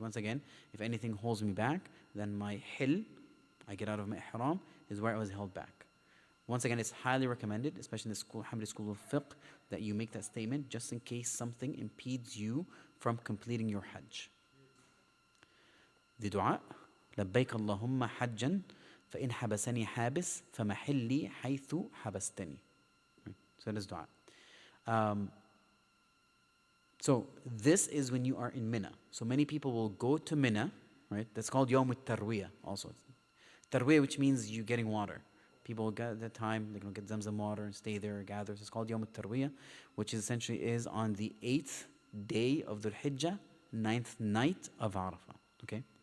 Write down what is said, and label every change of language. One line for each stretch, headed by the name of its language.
English: Once again, if anything holds me back, then my Hill, I get out of my Ihram, is where I was held back. Once again, it's highly recommended, especially in the school, Hamdi School of Fiqh, that you make that statement just in case something impedes you from completing your Hajj. The dua,
Arabic: لبيك اللهم حجا فإن حبسني حابس فمحلي حيث حبستني.
English: So that is dua. So this is when you are in Mina. So many people will go to Mina, right? That's called Yawm al-Tarwiyah also. Tarwiyah, which means you getting water. People get at that time, they're going to get Zamzam water and stay there, gather. So it's called Yawm al-Tarwiyah, which essentially is on the 8th day of the Hijjah, 9th night of Arafah. Okay?